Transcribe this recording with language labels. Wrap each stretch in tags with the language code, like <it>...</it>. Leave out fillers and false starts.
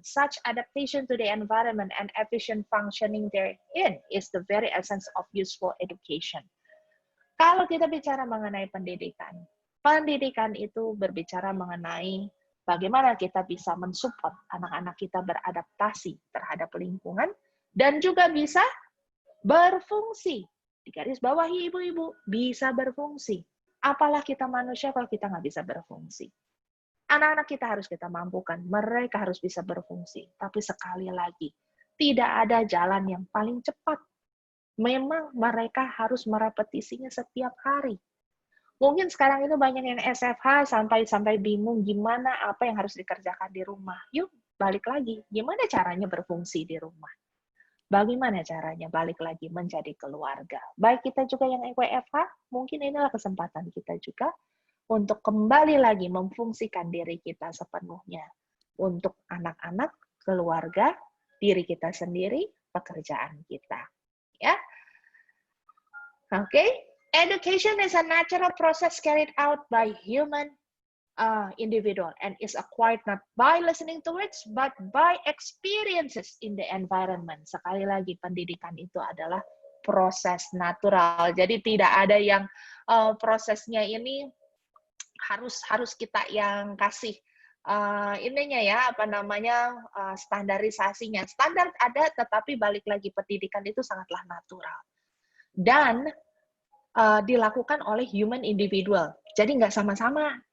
<en>Such adaptation to the environment and efficient functioning therein is the very essence of useful education.</en> <id>Kalau kita bicara mengenai pendidikan, pendidikan itu berbicara mengenai bagaimana kita bisa mensupport anak-anak kita beradaptasi terhadap lingkungan, dan juga bisa berfungsi. Di garis bawahi ibu-ibu, bisa berfungsi. Apalah kita manusia kalau kita nggak bisa berfungsi. Anak-anak kita harus kita mampukan, mereka harus bisa berfungsi. Tapi sekali lagi, tidak ada jalan yang paling cepat. Memang mereka harus merepetisinya setiap hari. Mungkin sekarang itu banyak yang SFH sampai bingung gimana apa yang harus dikerjakan di rumah. Yuk, balik lagi. Gimana caranya berfungsi di rumah? Bagaimana caranya balik lagi menjadi keluarga? Baik kita juga yang WFH, mungkin inilah kesempatan kita juga untuk kembali lagi memfungsikan diri kita sepenuhnya. Untuk anak-anak, keluarga, diri kita sendiri, pekerjaan kita. Ya, oke.</id> <en>Education is a natural process carried out by human individual and is acquired not by listening to words but by experiences in the environment.</en> <id>Sekali lagi, pendidikan itu adalah proses natural. Jadi tidak ada yang prosesnya ini harus kita yang kasih ininya ya, standarisasinya. Standar ada, tetapi balik lagi pendidikan itu sangatlah natural dan dilakukan oleh</id> <en>human individual.</en> <id>Jadi nggak sama-sama.</id>